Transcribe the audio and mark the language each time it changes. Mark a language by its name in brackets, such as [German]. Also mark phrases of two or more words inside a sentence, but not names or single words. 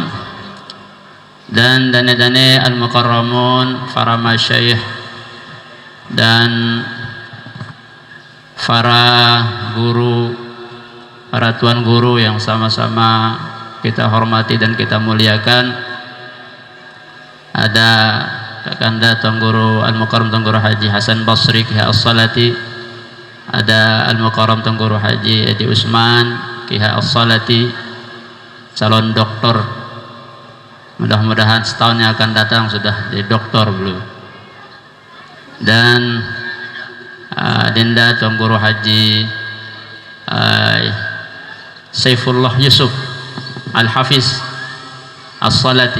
[Indonesian] Dan dane-dane al-mukarramun, para masyayikh dan para guru, para tuan guru yang sama-sama kita hormati dan kita muliakan. Ada Kakanda Tuan Guru Al-Mukarram Tuan Guru Haji Hasan Basri Kiha As-Salati, ada Al-Mukarram Tuan Guru Haji Edi Usman Kiha As-Salati, calon doktor. Mudah-mudahan setahun yang akan datang sudah jadi doktor belum. Dan Dinda Tuan Guru Haji Saifullah Yusuf Al-Hafiz As-Salati.